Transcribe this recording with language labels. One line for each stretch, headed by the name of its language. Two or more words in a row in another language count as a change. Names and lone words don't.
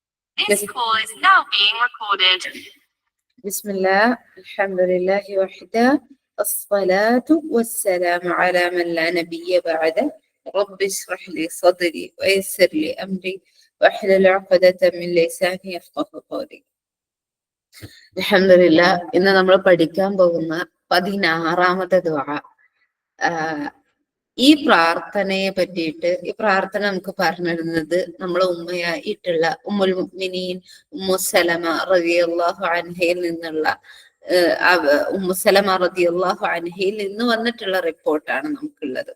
English: This call is now being recorded.
Arabic: بسم الله الحمد لله وحده الصلاة والسلام على من لا نبي بعده رب اشرح لي صدري ويسر لي أمري واحلل عقدة من لساني يفقهوا قولي. الحمد لله
Malayalam: ഇന്ന് നമ്മൾ പഠിക്കാൻ പോകുന്ന 16ാമത്തെ ദുആ. ഈ പ്രാർത്ഥനയെ പറ്റിയിട്ട് ഈ പ്രാർത്ഥന നമുക്ക് പറഞ്ഞിരുന്നത് നമ്മളെ ഉമ്മയായിട്ടുള്ള
Arabic: أم المؤمنين
Malayalam: ഉമ്മു സലമ
Arabic: رضي الله عنها
Malayalam: നിന്നുള്ള ഉമ്മു സലമ
Arabic: رضي الله عنها
Malayalam: നിന്ന് വന്നിട്ടുള്ള റിപ്പോർട്ടാണ് നമുക്കുള്ളത്.